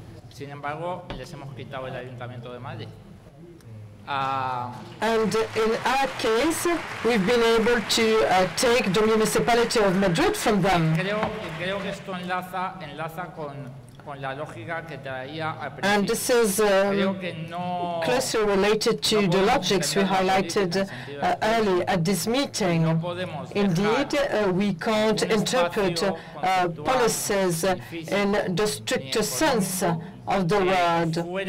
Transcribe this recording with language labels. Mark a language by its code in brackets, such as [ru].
[es] Sin embargo, les hemos quitado el Ayuntamiento de Madrid. [en] And in our case, we've been able to take the municipality of Madrid from them. [es] Creo que esto enlaza con la lógica que traía al principio. [en] And this is closely related to the logics we highlighted early at this meeting. Indeed, we can't interpret policies in the stricter sense of the word.